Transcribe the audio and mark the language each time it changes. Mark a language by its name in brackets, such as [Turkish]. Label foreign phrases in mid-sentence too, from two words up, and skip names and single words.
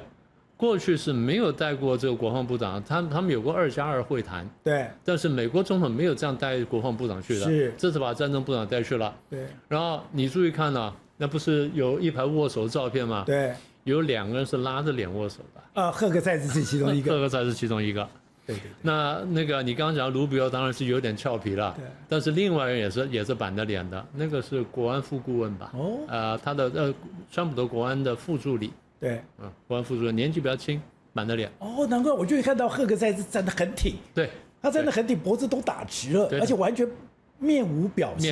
[Chinese] 過去是沒有帶過這個國防部長，他們有過2+2會談，對，但是美國總統沒有這樣帶國防部長去的，是，這次把戰爭部長帶去了，對，然後你注意看呢，那不是有一排握手照片嗎？對，有2個人是拉着臉握手的，赫格塞斯是其中一個，赫格塞斯其中一個，對，那個你剛剛講盧比奧當然是有點俏皮了，對，但是另外一個人也是板着臉的，那個是國安副顧問吧？哦，他的川普的國安的副助理。對，國安副主任年紀比較輕，板着臉。哦，難怪我就看到赫格塞斯站得很挺。對，他站得很挺，脖子都打直了，而且完全面無表情。